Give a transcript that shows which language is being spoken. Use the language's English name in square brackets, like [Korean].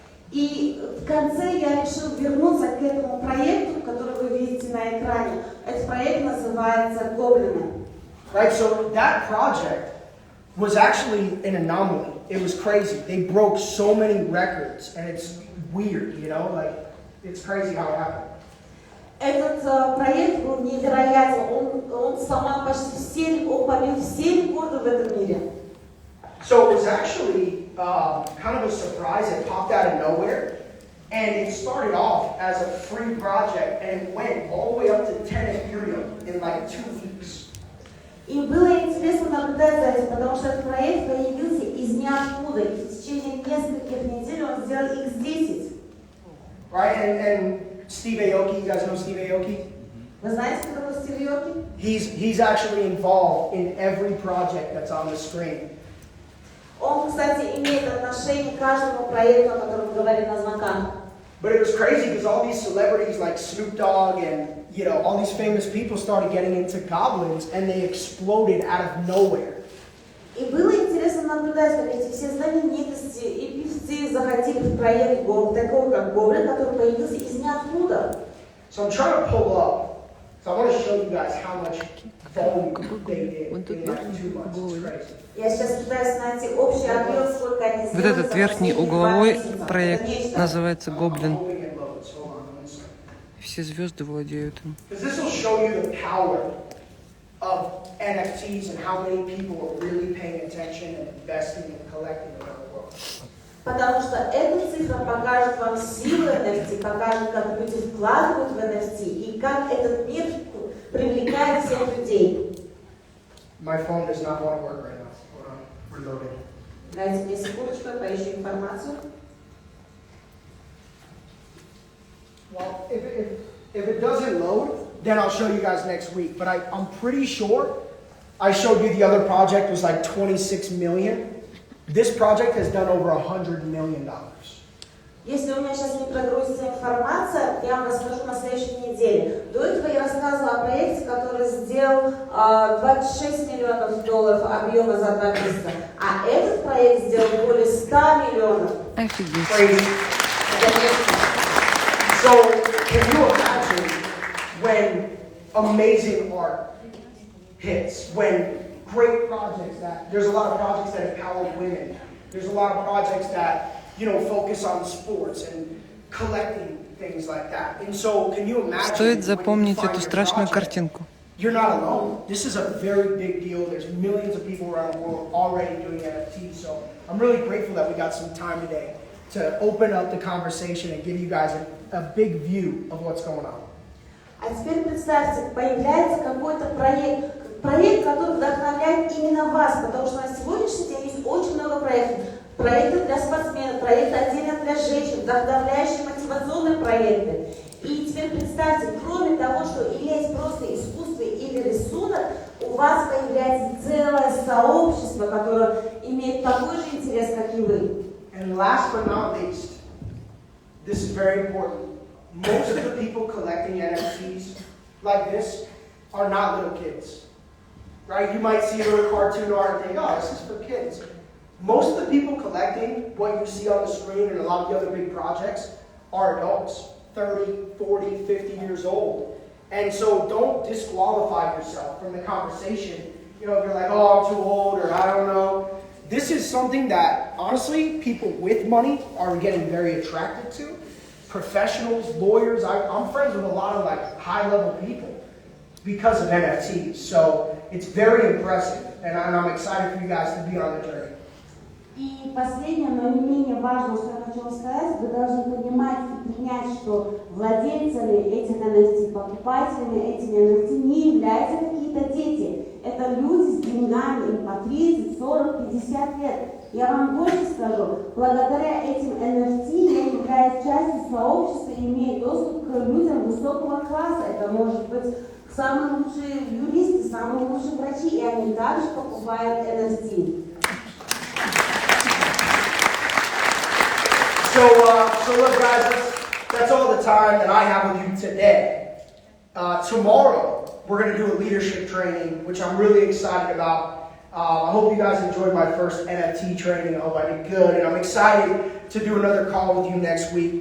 [Russian] И в конце я решил вернуться к этому проекту, который вы видите на экране. Этот проект называется «Гоблины». [English] Right, so that project was actually an anomaly. It was crazy. They broke so many records, and it's weird, it's crazy how it happened. [Russian] Этот проект был невероятен. Он сломал почти он побил все рекорды в этом мире. [English] So it was actually kind of a surprise. It popped out of nowhere, and it started off as a free project, and it went all the way up to 10 Ethereum in like 2 weeks. [Russian] И было интересно наблюдать за этим, потому что этот проект появился из ниоткуда, и в течение нескольких недель он сделал X10. [English] Right, and Steve Aoki, you guys know Steve Aoki? [Russian] Вы знаете, кто такой Стив Аоки? [English] He's actually involved in every project that's on the screen. [Russian] Он, кстати, имеет отношение к каждому проекту, о котором мы говорили на звонках. [English] But it was crazy because all these celebrities like Snoop Dogg and all these famous people started getting into goblins, and they exploded out of nowhere. [Russian] И было интересно интересно наблюдать, как эти все знаменитости и певцы заходили в проект такой как более, который появился из ниоткуда. [English] So I'm trying to pull up. So I want to show you guys how much volume they did in like 2 months. It's crazy. [Russian] Я сейчас пытаюсь найти общий объем, сколько они Вот сделали. этот верхний угловой проект называется «Гоблин». [English] Holding in loads. Hold on one second. [Russian] Все звезды владеют им. [English] Because this will show you the power of NFTs and how many people are really paying attention and investing and collecting around the world. [Russian] Потому что эта цифра покажет вам силу NFT, покажет, как люди вкладывают в NFT и как этот мир привлекает всех людей. [English] My phone does not want to work right now. Hold on. Reloading. [Russian] Дайте мне секундочку, я поищу информацию. [English] Well, if it doesn't load, then I'll show you guys next week. But I'm pretty sure I showed you the other project was like 26 million. This project has done over $100 million. [Russian] Если у меня сейчас не прогрузится информация, я вам расскажу на следующей неделе. До этого я рассказывала о проекте, который сделал 26 миллионов долларов объема за 2 месяца. А этот проект сделал более 100 миллионов. Офигеть. [English] Crazy. So, can you imagine when amazing art hits, when great projects there's a lot of projects that empower women, there's a lot of projects that, focus on sports and collecting things like that. And so, can you imagine? [Russian] Стоит запомнить эту страшную картинку. [English] You're not alone. This is a very big deal. There's millions of people around the world already doing NFTs. So I'm really grateful that we got some time today to open up the conversation and give you guys a big view of what's going on. [Russian] А теперь представьте, появляется какой-то проект, который вдохновляет именно вас, потому что на сегодняшний день есть очень много проектов. Проекты для спортсменов, проекты отдельно для женщин, вдохновляющие мотивационные проекты. И теперь представьте, кроме того, что иметь просто искусство или рисунок, у вас появляется целое сообщество, которое имеет такой же интерес, как и вы. [English] And last but not least, this is very important. Most of the people collecting NFTs like this are not little kids, right? You might see a little cartoon art and think, oh, this is for kids. Most of the people collecting what you see on the screen and a lot of the other big projects are adults, 30, 40, 50 years old. And so don't disqualify yourself from the conversation. If you're like, oh, I'm too old, or I don't know. This is something that, honestly, people with money are getting very attracted to. Professionals, lawyers, I'm friends with a lot of high-level people because of NFTs. So it's very impressive, and I'm excited for you guys to be on the journey. [Russian] И последнее, но не менее важное, что я хочу вам сказать, вы должны понимать и принять, что владельцами этих NFT, покупателями этих NFT не являются какие-то дети. Это люди с деньгами, им по 30, 40, 50 лет. Я вам больше скажу, благодаря этим NFT я являюсь частью сообщества и имею доступ к людям высокого класса. Это может быть самые лучшие юристы, самые лучшие врачи, и они также покупают NFT. [English] So look, guys, that's all the time that I have with you today. Tomorrow, we're going to do a leadership training, which I'm really excited about. I hope you guys enjoyed my first NFT training. I hope I did good, and I'm excited to do another call with you next week.